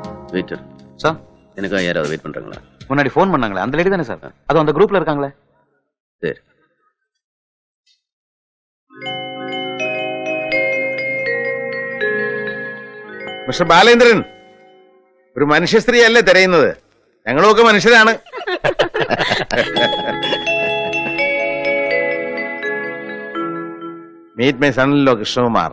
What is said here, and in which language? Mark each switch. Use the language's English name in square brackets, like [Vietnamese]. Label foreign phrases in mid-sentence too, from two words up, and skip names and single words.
[Tamil] வெயிட்டர் சார் எனக்காக யாராவது வெயிட் பண்றாங்களா? முன்னாடி ஃபோன் பண்ணாங்களே அந்த லேடி தானே சார்? அது அந்த குரூப்ல இருக்காங்களே. சரி. [Malayalam] മിസ്റ്റർ ബാലേന്ദ്രൻ, ഒരു മനുഷ്യ സ്ത്രീയല്ലേ തിരയുന്നത്? ഞങ്ങളൊക്കെ മനുഷ്യരാണ്. [English] Meet my son-in-law [Malayalam] കൃഷ്ണകുമാർ.